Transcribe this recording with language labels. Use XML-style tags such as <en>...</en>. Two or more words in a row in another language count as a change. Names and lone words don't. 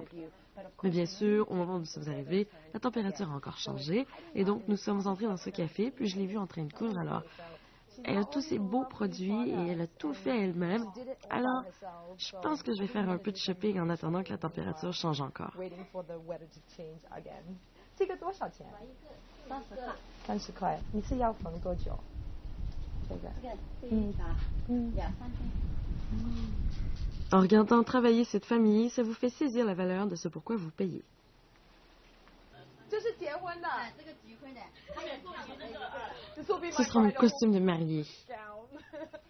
<fr>Mais bien sûr, au moment où nous sommes arrivés, la température a encore changé et donc nous sommes entrés dans ce café puis je l'ai vue en train de coudre alors. Elle a tous ces beaux produits et elle a tout fait elle-même. Alors, je pense que je vais faire un peu de shopping en attendant que la température change encore.</fr> <zh>这个多少钱？30块。你是要缝多久？这个。</zh> <fr>En regardant travailler cette famille, ça vous fait saisir la valeur de ce pourquoi vous payez.</fr> <zh>这是结婚的。</zh> <fr>Ce sera mon costume de mariée.</fr>